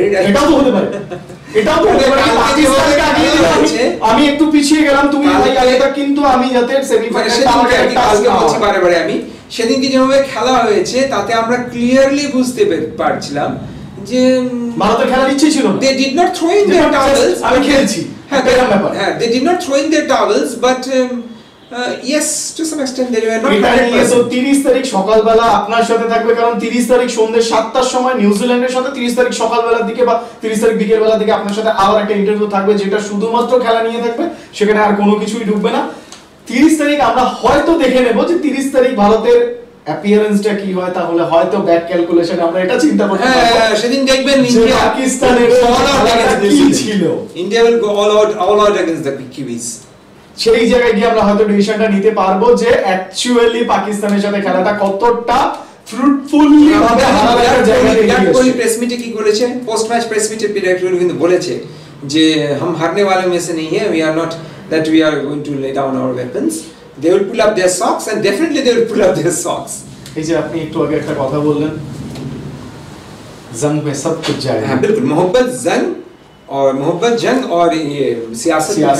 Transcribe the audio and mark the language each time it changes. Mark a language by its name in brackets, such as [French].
[Bangla] এটাও তো হতে পারে, এটাও তো হতে পারে পাকিস্তানকে আগিয়ে দিল, আমি একটু পিছিয়ে গেলাম, তুমি ভাই আগে থাক, কিন্তু আমি যাতে সেমিফাইনালটা আমাকে কালকে বলছি বারে আমি সেদিনকে যেভাবে খেলা হয়েছে তাতে আমরা ক্লিয়ারলি বুঝতে পারছিলাম যে ভারতের খেলার ইচ্ছে ছিল না। [English] They did not throw in their towels. [Bangla] আমি খেলছি, [English] হ্যাঁ, they did not throw in their towels, but yes, to some extent they were not. [Bangla] তো 30 তারিখ সকালবেলা আপনার সাথে থাকবে, কারণ 30 তারিখ সন্ধ্যে 7টার সময় নিউজিল্যান্ডের সাথে, 30 তারিখ সকালবেলার দিকে বা 30 তারিখ বিকেলবেলার দিকে আপনার সাথে আবার একটা ইন্টারভিউ থাকবে, যেটা শুধুমাত্র খেলা নিয়ে থাকবে, সেখানে আর কোনো কিছুই ঢুকবে না। 30 তারিখ আমরা হয়তো দেখে নেব যে 30 তারিখ ভারতের অ্যাপিয়ারেন্সটা কি হয়, তাহলে হয়তো ব্যাক ক্যালকুলেশন আমরা এটা চিন্তা করতে পারবো। হ্যাঁ, সেদিন দেখবেন ইন্ডিয়া পাকিস্তানের কি ছিল, [English] India will go all out against the Kiwis. [Bangla] সেই জায়গায় গিয়ে আমরা হয়তো ডিসিশনটা নিতে পারবো যে অ্যাকচুয়ালি পাকিস্তানের সাথে খেলাটা কতটা ফ্রুটফুলি ভাবে হারার একটা জায়গায় বিরাট কোহলি প্রেস মিটে কি করেছে, পোস্ট ম্যাচ প্রেস মিটে বিরাট কোহলি কিন্তু বলেছে যে [Hindi] हम हारने वालों में से नहीं है, [English] we are not that we are going to lay down our weapons. They will pull up their socks and definitely they will pull up their socks. [Bangla] এই যে আপনি একটু আগে একটা কথা বললেন, [Hindi] जंग में सब कुछ जाएगा। हाँ बिल्कुल, मोहब्बत जंग और ये सियासत